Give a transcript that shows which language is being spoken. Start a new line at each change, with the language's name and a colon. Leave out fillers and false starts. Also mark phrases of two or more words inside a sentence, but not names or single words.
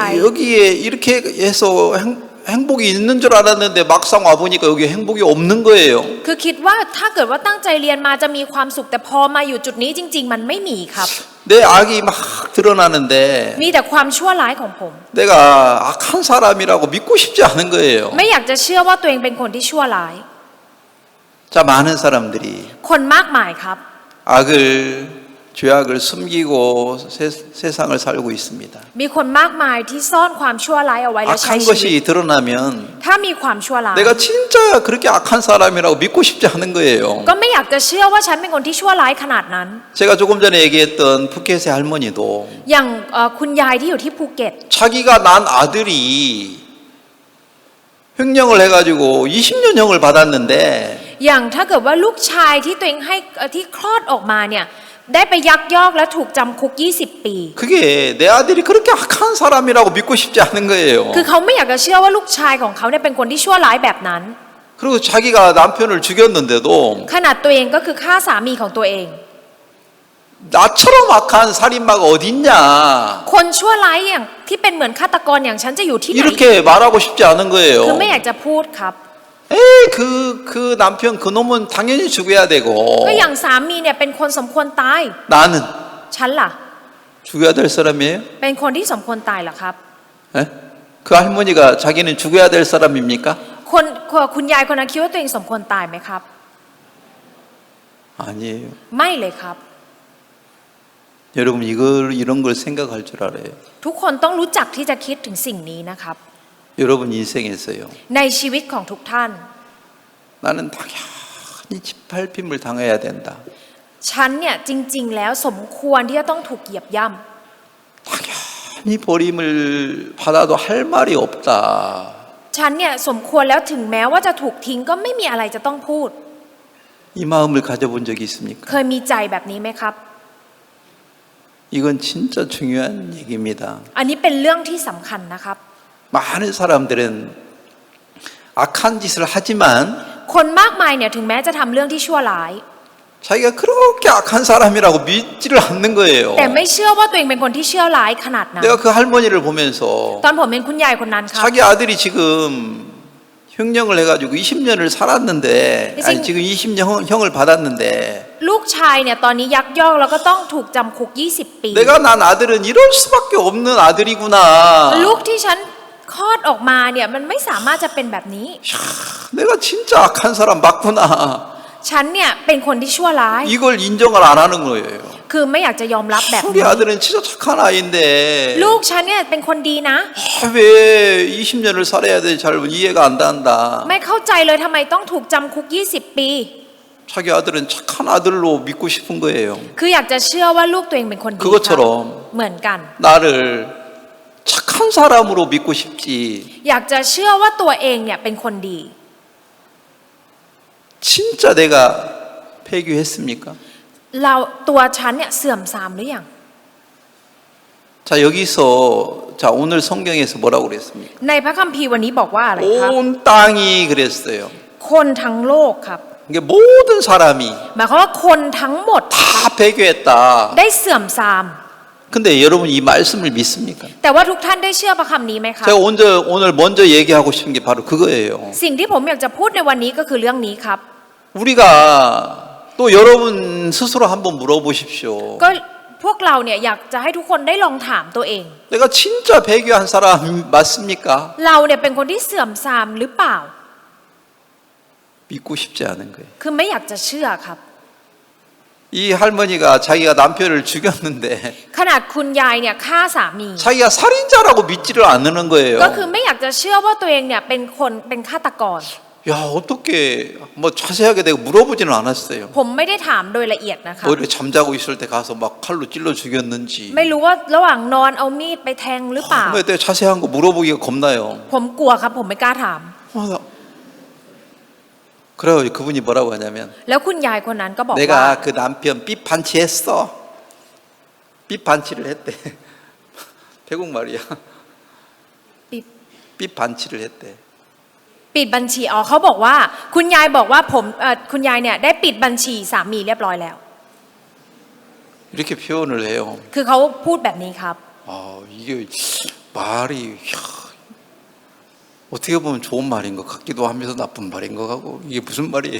Korean: 여기에 이렇게 해서 행복이 있는 줄 알았는데 막상 와보니까 여기 행복이 없는 거예요.
Thai: คือคิดว่าถ้าเกิดว่าตั้งใจเรียนมาจะมีความสุขแต่พอมาอยู่จุดนี้จริง ๆ มันไม่มีครับ
Korean: 내 악이 막 드러나는데
Thai: มีแต่ความชั่วร้ายของผม
Korean: 내가 악한 사람이라고 믿고 싶지 않은 거예요.
Thai: ไม่อยากจะเชื่อว่าตัวเองเป็นคนที่ชั่วร้าย
Korean: 자, 많은 사람들이
Thai: คนมากมายครับ
Korean: 악을 죄악을 숨기고 세상을 살고 있습니다.
Thai: มีคนมากมายที่ซ่อนความชั่วร้ายเอาไว้และใช้
Korean: 악한
Thai: ชีวิต
Korean: 것이 드러나면
Thai: ถ้ามีความชั่วร้าย
Korean: 내가 진짜 그렇게 악한 사람이라고 믿고 싶지 않은 거예요.
Thai: ก็ไม่อยากจะเชื่อว่าฉันเป็นคนที่ชั่วร้ายขนาดนั้น
Korean: 제가 조금 전에 얘기했던 푸켓의 할머니도
Thai: อย่างคุณยายที่อยู่ที่ภูเก็ต
Korean: 자기가 난 아들이 횡령을 해가지고 20년형을 받았는데
Thai: อย่างถ้าเกิดว่าลูกชายที่ตัวเองให้ที่คลอดออกมาเนี่ยได้ไปยักยอกและถูกจำคุก20 ปี
Korean: 그게 내 아들이 그렇게 악한 사람이라고 믿고 싶지 않은 거예요.
Thai: คือเขาไม่อยากจะเชื่อว่าลูกชายของเขาเนี่ยเป็นคนที่ชั่วร้ายแบบนั้น
Korean: 그리고 자기가 남편을 죽였는데도
Thai: ขนาดตัวเองก็คือฆ่าสามีของตัวเอง
Korean: 나처럼 악한 살인마가 어딨냐
Thai: คนชั่วร้ายอย่างที่เป็นเหมือนฆาตกรอย่างฉันจะอยู่ที่ไหน
Korean: 이렇게 말하고 싶지 않은
Thai: คือ
Korean: 거예요.
Thai: ไม่อยากจะพูดครับ
Korean: 에이 그 남편 그놈은 당연히 죽여야 되고
Thai: ก็อย่างสามีเนี่ยเป็นคนสมควรตาย
Korean: 나는
Thai: ฉันล่ะ
Korean: 죽여야 될 사람이에요?
Thai: เป็นคนที่สมควรตายเหรอครับ
Korean: 에? 그 할머니가 자기는 죽여야 될 사람입니까?
Thai: คุณยายคนนั้นคิดว่าตัวเองสมควรตายไหมครับ
Korean: 아니에요.
Thai: ไม่เลยครับ
Korean: 여러분 이런 걸 생각할 줄 알아요.
Thai: ทุกคนต้องรู้จักที่จะคิดถึงสิ่งนี้นะครับ
Korean: 여러분 인생에서요.
Thai: ในชีวิตของทุกท่าน
Korean: 나는 당연히 짓밟힘을 당해야 된다.
Thai: ฉันเนี่ยจริง ๆ แล้วสมควรที่จะต้องถูกเหยียบย่
Korean: 당연히 버림을 받아도 할 말이 없다.
Thai: ำฉันเนี่ยสมควรแล้วถึงแม้ว่าจะถูกทิ้งก็ไม่มีอะไรจะต้องพูด
Korean: 이 마음을 가져본 적이 있습니까?
Thai: เคยมีใจแบบนี้ไหมครับ
Korean: 이건 진짜 중요한 얘기입니다.
Thai: อันนี้เป็นเรื่องที่สำคัญนะครับ
Korean: 많은 사람들은 악한 짓을 하지만
Thai: คนมากมายเนี่ยถึงแม้จะทำเรื่องที่ชั่วร้าย
Korean: 자기가 그렇게 악한 사람이라고 믿지를 않는 거예요.
Thai: แต่ไม่เชื่อว่าตัวเองเป็นคนที่ชั่วร้ายขนาดนั้น
Korean: 내가 그 할머니를 보면서
Thai: ตอนผมเป็นคุณยายคนนั้นครับ
Korean: 자기 아들이 지금 횡령을 해가지고 20년을 살았는데 아니 지금 20년형을 받았는데
Thai: ลูกชายเนี่ยตอนนี้ยักยอกแล้วก็ต้องถูกจำคุก20 ปี
Korean: 내가 난 아들은 이럴 수밖에 없는 아들이구나.
Thai: ลูกที่ฉันคลอดออกมาเนี่ยมันไม่สามารถจะเป็นแบบนี้
Korean: 내가 진짜 악한 사람 맞구나.
Thai: ฉันเนี่ยเป็นคนที่ชั่วร้าย
Korean: 이걸 인정을 안 하는 거예요.
Thai: คือไม่อยากจะยอมรับแบบ
Korean: 우리
Thai: นี้
Korean: 아들은 진짜 착한 아이인데
Thai: ลูกฉันเนี่ยเป็นคนดีนะ
Korean: 왜 20년을 살아야 돼? 잘 이해가 안 된다.
Thai: ไม่เข้าใจเลยทำไมต้องถูกจำคุก20 ปี
Korean: 자기 아들은 착한 아들로 믿고 싶은 거예요.
Thai: คืออยากจะเชื่อว่าลูกตัวเองเป็นคนดีครับ
Korean: 그것처럼
Thai: เหมือนกัน
Korean: 나를 착한 사람으로 믿고 싶지.
Thai: อยากจะเชื่อว่าตัวเองเนี่ยเป็นคนดี
Korean: 진짜 내가 폐교했습니까?
Thai: เราตัวฉันเนี่ยเสื่อมทรามหรือยัง
Korean: 자 여기서 자 오늘 성경에서 뭐라고 그랬습니까?
Thai: ในพระคัมภีร์วันนี้บอกว่าอะไรครับ
Korean: 온 땅이 그랬어요.
Thai: คนทั้งโลกครับ
Korean: 이게 모든 사람이
Thai: หมายความว่าคนทั้งหมด
Korean: 다 폐교했다.
Thai: ได้เสื่อมทราม
Korean: 근데 여러분 이 말씀을 믿습니까?
Thai: แต่ว่าทุกท่านได้เชื่อพระคำนี้ไหมครับ
Korean: 제가 오늘 먼저 얘기하고 싶은 게 바로 그거예요.
Thai: สิ่งที่ผมอยากจะพูดในวันนี้ก็คือเรื่องนี้ครับ
Korean: 우리가 또 여러분 스스로 한번 물어보십시오.
Thai: ก็พวกเราเนี่ยอยากจะให้ทุกคนได้ลองถามตัวเอง
Korean: 내가 진짜 배교한 사람 맞습니까?
Thai: เราเนี่ยเป็นคนที่เสื่อมทรามหรือเปล่า
Korean: 믿고 싶지 않은 거예요.
Thai: คือไม่อยากจะเชื่อครับ
Korean: 이 할머니가 자기가 남편을 죽였는데
Thai: ขนาดคุณยายเนี่ยฆ่าสามี
Korean: 자기가 살인자라고 믿지를 않는 거예요.
Thai: ก็คือไม่อยากจะเชื่อว่าตัวเองเนี่ยเป็นฆาตกร
Korean: 야, 야, 어떻게 뭐 자세하게 내가 물어보지는 않았어요.
Thai: ผมไม่ได้ถามโดยละเอียดนะคะ
Korean: 뭐 이렇게 잠자고 있을 때 가서 막 칼로 찔러 죽였는지.
Thai: ไม่รู้ว่าระหว่างนอนเอามีดไปแทงหรือเปล่า
Korean: 왜 내가 자세한 거 물어보기가 겁나요.
Thai: ผมกลัวครับผมไม่กล้าถาม
Korean: 그래요. 그분이 뭐라고 하냐면
Thai: แล้วคุณยายคนนั้นก็บอกว่า
Korean: 내가 그 남편 삐판치 했어. 삐판치를 했대. 태국 말이야.
Thai: ปิด
Korean: 삐판치를 했대.
Thai: ปิดบัญชีอ๋อเขาบอกว่าคุณยายบอกว่าผมคุณยายเนี่ยได้ปิดบัญชีสามีเรียบร้อยแล้ว
Korean: 이렇게 표현을 해요.
Thai: คือเขาพูดแบบนี้ครับ
Korean: 아, 이게 말이 야, 어떻게 보면 좋은 말인 것 같기도 하면서 나쁜 말인 것 같고 이게 무슨 말이에요?